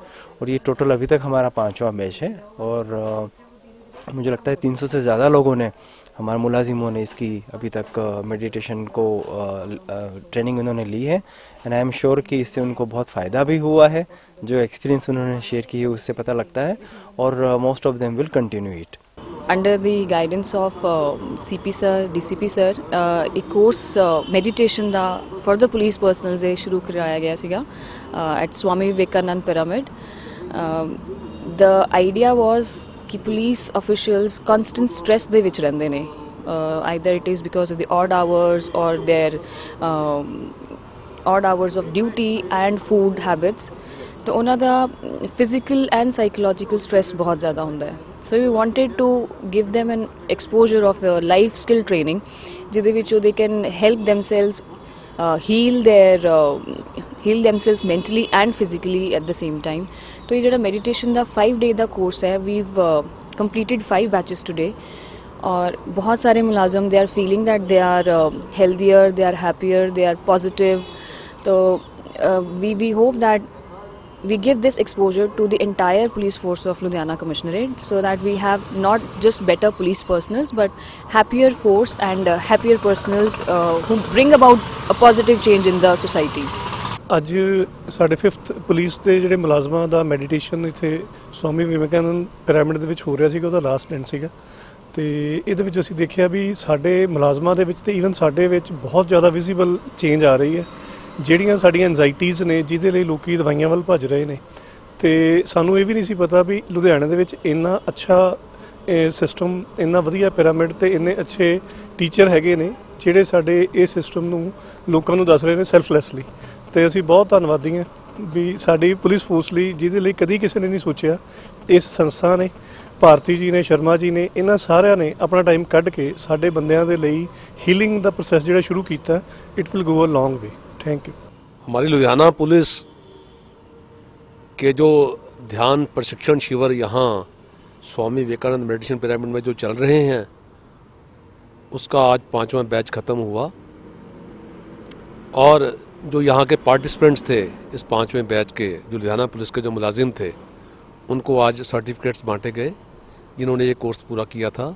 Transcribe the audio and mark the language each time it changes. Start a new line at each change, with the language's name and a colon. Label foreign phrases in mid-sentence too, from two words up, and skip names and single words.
Hindi: और ये टोटल अभी तक हमारा 5वां बैच है और मुझे लगता है 300 से ज़्यादा लोगों ने, हमारे मुलाजिमों ने इसकी अभी तक मेडिटेशन को ट्रेनिंग उन्होंने ली है।
English: And I am sure
Hindi: कि इससे उनको बहुत फ़ायदा भी हुआ है। जो एक्सपीरियंस उन्होंने शेयर की है उससे पता लगता है और
English: most of them will continue it. Under the guidance of CP sir, DCP sir,
Punjabi: ਇੱਕ ਕੋਰਸ ਮੈਡੀਟੇਸ਼ਨ ਦਾ
English: for the police personnel
Punjabi: ਦੇ ਸ਼ੁਰੂ ਕਰਾਇਆ ਗਿਆ ਸੀਗਾ
English: at Swami Vivekanand Pyramid. The idea was कि police officials constant stress
Punjabi: ਦੇ ਵਿੱਚ ਰਹਿੰਦੇ ਨੇ,
English: either it is because of the odd hours or their odd hours of duty and food habits.
Punjabi: तो ਉਹਨਾਂ ਦਾ
English: physical and psychological stress
Punjabi: ਬਹੁਤ ਜ਼ਿਆਦਾ ਹੁੰਦਾ ਹੈ।
English: So we wanted to give them an exposure of a life skill training
Punjabi: ਜਿਹਦੇ ਵਿੱਚ
English: they can help themselves heal themselves mentally and physically at the same time.
Hindi: तो ये
Punjabi: ਜਿਹੜਾ meditation ਦਾ 5-day ਦਾ course
English: है, we've completed 5 batches today
Hindi: और बहुत सारे मुलाजिम
English: they are feeling that they are healthier, they are happier, they are positive. तो we hope that we give this exposure to the entire police force of Ludhiana Commissionerate so that we have not just better police personnel but happier force and happier personnel who bring about a positive change in the society.
Punjabi: ਅੱਜ ਸਾਡੇ 5th ਪੁਲਿਸ ਦੇ ਜਿਹੜੇ ਮੁਲਾਜ਼ਮਾਂ ਦਾ ਮੈਡੀਟੇਸ਼ਨ ਇੱਥੇ ਸਵਾਮੀ ਵਿਵੇਕਾਨੰਦ ਪਿਰਾਮਿਡ ਦੇ ਵਿੱਚ ਹੋ ਰਿਹਾ ਸੀਗਾ, ਉਹਦਾ ਲਾਸਟ ਦਿਨ ਸੀਗਾ ਤੇ ਇਹਦੇ ਵਿੱਚ ਅਸੀਂ ਦੇਖਿਆ ਵੀ ਸਾਡੇ ਮੁਲਾਜ਼ਮਾਂ ਦੇ ਵਿੱਚ ਤੇ ਈਵਨ ਸਾਡੇ ਵਿੱਚ ਬਹੁਤ ਜ਼ਿਆਦਾ
English: visible change
Punjabi: ਆ ਰਹੀ ਹੈ। ਜਿਹੜੀਆਂ ਸਾਡੀਆਂ ਐਂਜ਼ਾਈਟੀਜ਼ ਨੇ ਜਿਹਦੇ ਲਈ ਲੋਕੀ ਦਵਾਈਆਂ ਵੱਲ ਭੱਜ ਰਹੇ ਨੇ ਤੇ ਸਾਨੂੰ ਇਹ ਵੀ ਨਹੀਂ ਸੀ ਪਤਾ ਵੀ ਲੁਧਿਆਣੇ ਦੇ ਵਿੱਚ ਇੰਨਾ ਅੱਛਾ ਸਿਸਟਮ, ਇੰਨਾ ਵਧੀਆ ਪਿਰਾਮਿਡ ਤੇ ਇੰਨੇ ਅੱਛੇ ਟੀਚਰ ਹੈਗੇ ਨੇ ਜਿਹੜੇ ਸਾਡੇ ਇਸ ਸਿਸਟਮ ਨੂੰ ਲੋਕਾਂ ਨੂੰ ਦੱਸ ਰਹੇ ਨੇ ਸੈਲਫਲੈਸਲੀ। ਤੇ ਅਸੀਂ ਬਹੁਤ ਧੰਨਵਾਦੀ ਹਾਂ ਵੀ ਸਾਡੀ ਪੁਲਿਸ ਫੋਰਸ ਲਈ ਜਿਹਦੇ ਲਈ ਕਦੀ ਕਿਸੇ ਨੇ ਨਹੀਂ ਸੋਚਿਆ। ਇਸ ਸੰਸਥਾ ਨੇ, ਭਾਰਤੀ ਜੀ ने,
Hindi: शर्मा जी ने, इन्होंने सारिਆਂ ने अपना टाइम
Punjabi: ਕੱਢ ਕੇ ਸਾਡੇ ਬੰਦਿਆਂ ਦੇ ਲਈ ਹੀਲਿੰग ਦਾ ਪ੍ਰੋਸੈਸ ਜਿਹੜਾ ਸ਼ੁਰੂ ਕੀਤਾ,
English: It will go a long way. Thank you.
Hindi: हमारी लुधियाना पुलिस के जो ध्यान प्रशिक्षण शिविर यहाँ स्वामी विवेकानंद मेडिटेशन पिरामिड में जो चल रहे हैं उसका आज 5वां बैच ख़त्म हुआ और जो यहाँ के पार्टिसिपेंट्स थे इस 5वें बैच के, जो लुधियाना पुलिस के जो मुलाजिम थे, उनको आज सर्टिफिकेट्स बांटे गए जिन्होंने ये कोर्स पूरा किया था।